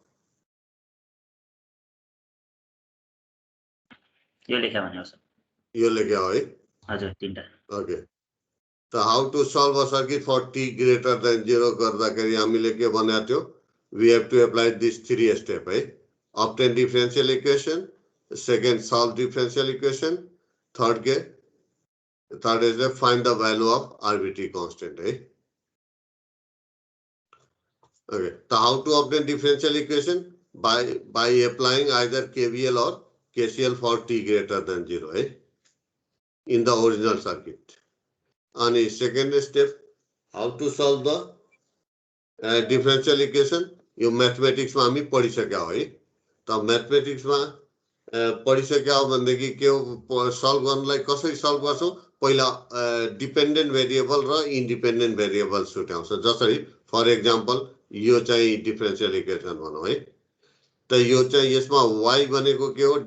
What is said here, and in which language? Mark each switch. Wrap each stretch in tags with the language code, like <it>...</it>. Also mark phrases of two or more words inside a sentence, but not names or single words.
<ne>यो लेख्या भने हो सर यो लेख्यो है हजुर 3टा</ne> <en>ओके त how to solve a circuit for t greater than 0</en> <ne>गर्दाखेरि हामीले के भनेको थियो</ne> <en>we have to apply these 3 step है obtain differential equation second solve differential equation third is the find the value of arbitrary constant है okay so how to obtain differential equation by applying either KVL or KCL for t greater than 0 है in the original circuit and second step how to solve the differential equation</en> <ne>यो मैथमेटिक्स में हामी पढिसक्या हो है त मैथमेटिक्स में पढिसक्या हो भनेदेखि के हो सल्भ गर्नलाई कसरी सल्भ गर्छौं पहिला</ne> <en>dependent variable</en> <ne>र</ne> <en>independent variable</en> <ne>छुट्याउँछ जसरी</ne> <en>for example</en> <ne>यो चाहिँ</ne> <en>differential equation</en> <ne>भनौं है त यो चाहिँ यसमा y भनेको के हो</ne>